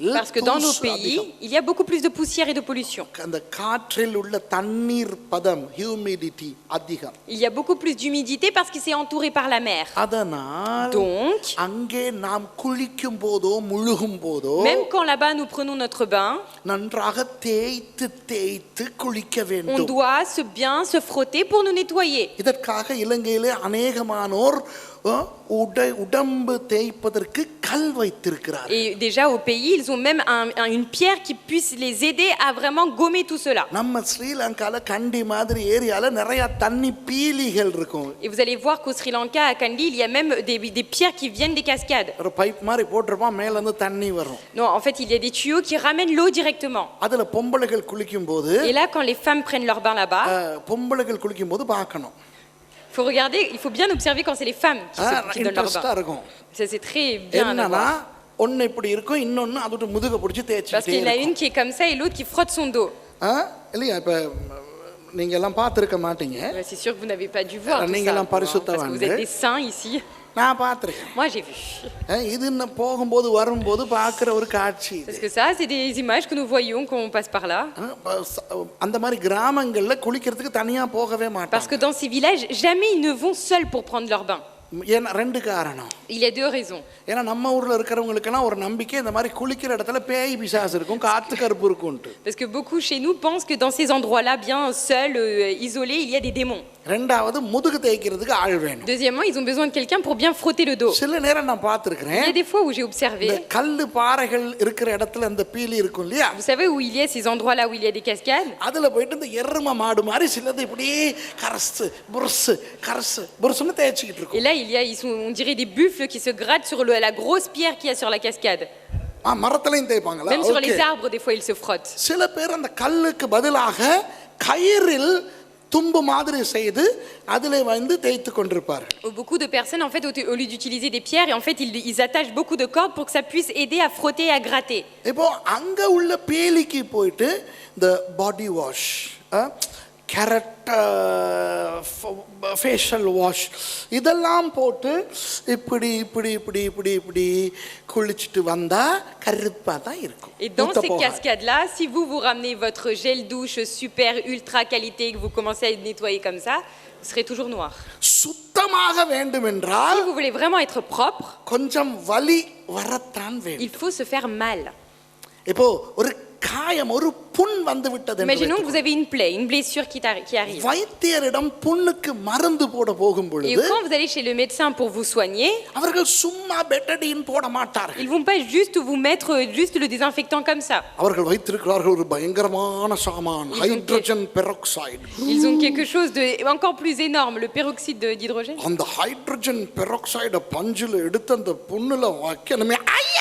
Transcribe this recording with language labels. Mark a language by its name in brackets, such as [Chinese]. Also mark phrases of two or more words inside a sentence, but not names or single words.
[French] Parce que dans nos pays, il y a beaucoup plus de poussière et de pollution. [Tamil] அந்த காற்றில் உள்ள தண்ணீர் பதம், ஹியூமிடிட்டி அதிகம். [French] Il y a beaucoup plus d'humidité parce qu'il s'est entouré par la mer. [Tamil] அதனால் [French] Donc, [Tamil] அங்கே நாம் குளிக்கும் போதோ முழுகும் போதோ [French] même quand là-bas nous prenons notre bain, [Tamil] நன்றாக தேய்த்து தேய்த்து குளிக்க [French] on [Tamil] வேண்டும். [French] doit bien se frotter pour nous nettoyer. [Tamil] இதற்காக இலங்கையிலே அநேகமானோர் உடம்பு தேய்ப்பதற்கு கல் வைத்திருக்கிறார். [French] Et déjà au pays, ils ont même une pierre qui puisse les aider à vraiment gommer tout cela. [Tamil] நம்ம ஸ்ரீலங்கால கண்டி மாதிரி ஏரியால நிறைய தண்ணி பீலிகள் இருக்கும். [French] Et vous allez voir qu'au Sri Lanka, à Kandy, il y a même des pierres qui viennent des cascades. [Tamil] ஒரு பைப் மாதிரி போட்டிருப்பான், மேல இருந்து தண்ணி வரும். [French] Non, en fait, il y a des tuyaux qui ramènent l'eau directement. [Tamil] அதுல பொம்பளைகள் குளிக்கும் போது [French] Et là, quand les femmes prennent leur bain là-bas, [Tamil] பொம்பளைகள் குளிக்கும் போது பார்க்கணும். [French] faut regarder, il faut bien observer quand c'est les femmes qui donnent leur [Tamil] இன்ட்ரெஸ்டா [French] bain. [Tamil] இருக்கும். [French] Ça, c'est très bien à [Tamil] என்னன்னா [French] voir. [Tamil] ஒன்னு இப்படி இருக்கும், இன்னொன்னு அதோட முதுக பிடிச்சி [French] Parce [Tamil] தேய்ச்சிட்டே [French] qu'il y en a [Tamil] இருக்கும். [French] une qui est comme ça et l'autre qui frotte son dos. [Tamil] இல்லையா? இப்ப நீங்க எல்லாம் பார்த்திருக்க மாட்டீங்க. [French] C'est sûr que vous n'avez pas dû voir tout [Tamil] நீங்க [French] ça, [Tamil] எல்லாம் [French] vous, hein, parce que [Tamil] பரிசுத்தவான்கள். [French] vous êtes des saints ici. [Tamil] நான் பார்த்திருக்கேன். [French] Moi, j'ai vu. [Tamil] இது இன்னும் போகும்போது வரும்போது பார்க்குற ஒரு காட்சி இது. [French] Parce que ça, c'est des images que nous voyons quand on passe par là. [Tamil] அந்த மாதிரி கிராமங்கள்ல குளிக்கிறதுக்கு தனியா போகவே மாட்டாங்க. [French] Parce que dans ces villages, jamais ils ne vont seuls pour prendre leur bain. [Tamil] ஏன்னா ரெண்டு காரணம். [French] Il y a deux raisons. [Tamil] ஏன்னா நம்ம ஊர்ல இருக்கிறவங்களுக்கெல்லாம் ஒரு நம்பிக்கை, இந்த மாதிரி குளிக்கிற இடத்துல பேய் பிசாசு இருக்கும், காத்து கருப்பு இருக்கும்ட்டு. [French] Parce que beaucoup chez nous pensent que dans ces endroits-là, bien seuls, isolés, il y a des démons. [Tamil] ரெண்டாவது முதுகு தேய்க்கிறதுக்கு ஆள் வேணும். [French] Deuxièmement, ils ont besoin de quelqu'un pour bien frotter le dos. [Tamil] சில நேரம் நான் [French] Il [Tamil] பார்த்திருக்கிறேன், [French] y a des fois où j'ai observé, [Tamil] இந்த கல்லு பாறைகள் இருக்கிற இடத்துல அந்த பீலி இருக்கும் இல்லையா, [French] vous savez où il y a ces endroits-là où il y a des cascades? [Tamil] அதுல போயிட்டு இந்த எரும மாடு மாதிரி சிலது இப்படியே கரசு புருசுன்னு தேய்ச்சிக்கிட்டு இருக்கும். [French] Et là, on dirait des buffles qui se grattent sur la grosse pierre qu'il y a sur la cascade. [Tamil] மரத்துலயும் தேய்ப்பாங்களா? [French] Même sur les arbres, des fois, ils se frottent. [Tamil] சில பேர் அந்த கல்லுக்கு பதிலாக கயிறில் தும்பு மாதிரி செய்து அதிலே வந்து தேய்த்து கொண்டிருப்பார். [French] Beaucoup de personnes, en fait, au lieu d'utiliser des pierres, en fait, ils attachent beaucoup de cordes pour que ça puisse aider à frotter et à gratter. [Tamil] இப்போ அங்க உள்ள பேலிக்கு போயிட்டு இந்த [English] body wash, carrot facial wash [Tamil] இதெல்லாம் போட்டு இப்படி இப்படி இப்படி இப்படி இப்படி குளிச்சுட்டு வந்தா கருப்பா தான் இருக்கும். [French] Et dans ces cascades-là, si vous ramenez votre gel douche super ultra qualité et que vous commencez à nettoyer comme ça, vous serez toujours noir. [Tamil] சுத்தமாக வேண்டும் என்றால் [French] Si vous voulez vraiment être propre, [Tamil] கொஞ்சம் வலி வரத்தான் வேண்டும். [French] il faut se faire mal. [Tamil] இப்போ ஒரு காயம், ஒரு புண் வந்து விட்டது. [French] Imaginons que vous avez une plaie, une blessure qui arrive. [Tamil] வைத்தியரிடம் புண்ணுக்கு மருந்து போட போகும் [French] Et [Tamil] பொழுது [French] quand vous allez chez le médecin pour vous soigner, [Tamil] அவர்கள் சும்மா பெட்டடின் போட மாட்டார்கள். [French] ils vont pas juste vous mettre juste le désinfectant comme ça. [Tamil] அவர்கள் வைத்திருக்கிறார்கள் ஒரு பயங்கரமான சாமான், [English] hydrogen peroxide. [French] Ils ont quelque chose de encore plus énorme, le peroxyde d'hydrogène. [Tamil] அந்த [English] hydrogen peroxide [Tamil] பஞ்சில எடுத்து அந்த புண்ணுல வைக்கணுமே, ஐயா.